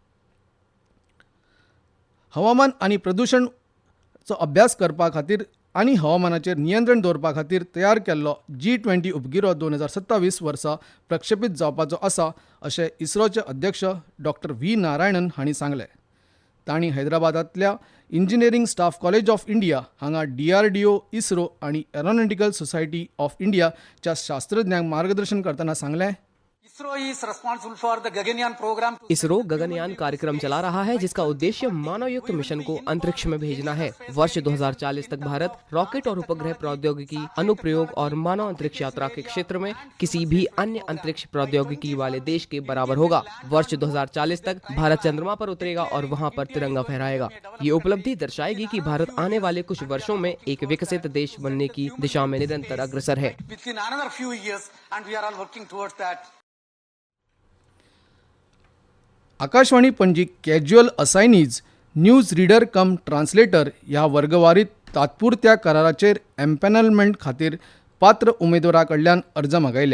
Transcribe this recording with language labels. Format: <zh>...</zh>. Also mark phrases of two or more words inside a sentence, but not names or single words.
<kok>हवामान आनी प्रदूषणाचो अभ्यास करपा खातीर आनी हवामानाचेर नियंत्रण दवरपा खातीर तयार केल्लो G20 उपगिरो 2027 वर्सा प्रक्षेपीत जावपाचो आसा अशें इस्रोचे अध्यक्ष डॉ. V. नारायणन हांणी सांगलें. तांणी हैदराबादांतल्या इंजिनियरींग स्टाफ कॉलेज ऑफ इंडिया हांगा DRDO, इस्रो आनी एरोनॉटिकल सोसायटी ऑफ इंडियाच्या शास्त्रज्ञांक मार्गदर्शन करतना सांगलें.</kok> <hi>इसरो गगनयान कार्यक्रम चला रहा है जिसका उद्देश्य मानवयुक्त मिशन को अंतरिक्ष में भेजना है. वर्ष 2040 तक भारत रॉकेट और उपग्रह प्रौद्योगिकी, अनुप्रयोग और मानव अंतरिक्ष यात्रा के क्षेत्र में किसी भी अन्य अंतरिक्ष प्रौद्योगिकी वाले देश के बराबर होगा. वर्ष 2040 तक भारत चंद्रमा पर उतरेगा और वहां पर तिरंगा फहराएगा. ये उपलब्धि दर्शाएगी कि भारत आने वाले कुछ वर्षों में एक विकसित देश बनने की दिशा में निरंतर अग्रसर है.</hi> <kok>आकाशवाणी पणजी</kok> <en>casual assignees news reader cum translator</en> <kok>ह्या वर्गवारीत तात्पुरत्या कराराचेर एम्पॅनलमेंट खातीर पात्र उमेदवारा कडल्यान अर्ज मागयल्या.</kok>